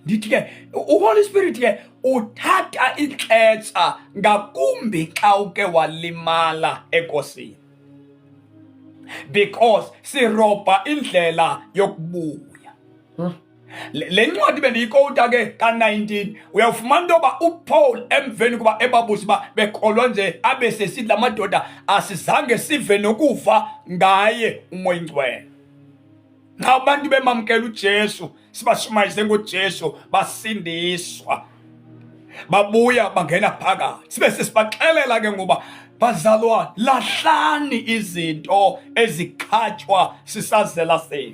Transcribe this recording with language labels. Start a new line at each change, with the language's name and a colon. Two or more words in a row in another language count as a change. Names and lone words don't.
Xhosa: Ndithi ke uHoly Spirit ke uthatha ixesha ngakumbi xa uke walimala enkosini. Because sirobha indlela yokubuya. Le ncwadi bendiyikota ke ka-19 uyawufumana into yoba uPaul emveni kuba ebabusi ba bekholwa nje abe sesithi la madoda asizange sive nokuva ngaye uMoya Ingcwele. Nxa abantu bemamkela uJesu sibashumayise ngoJesu basindiswa babuya bangena phakathi sibe sesibaxelela ke ngoba bazalwane lahlani izinto ezikhatywa sisazela senu.